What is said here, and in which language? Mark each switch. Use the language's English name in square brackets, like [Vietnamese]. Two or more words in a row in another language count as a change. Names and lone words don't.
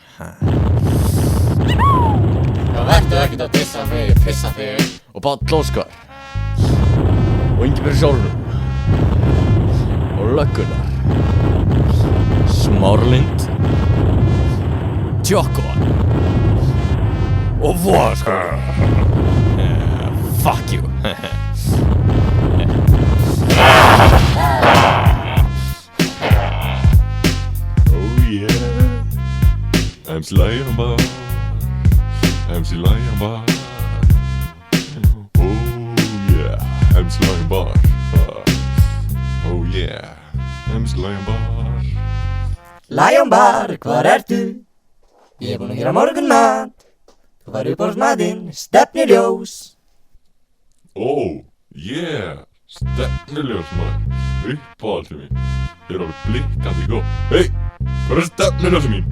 [Icelandic] Já, vertu ekkert að dissa mig, ég pissa þig. Og Páll Óskar og Ingibjörg Sólrún og löggunar Smárlind, Tjokko og Voðaskóli. [English] Fuck you. Oh yeah, MC Lion bar, MC Lion bar. Oh yeah, MC Lion bar. Oh yeah, MC Lion bar. [Icelandic] Lion bar, hvar ertu? Ég búinn að gera morgunmat. Þú var uppáhaldsmatinn, stefnuljós. [English] Oh yeah, [Icelandic] stefnuljós maður, uppáhaldið mín. Ég er alveg blikkandi góð. Hey, hvað er stefnuljósið mín?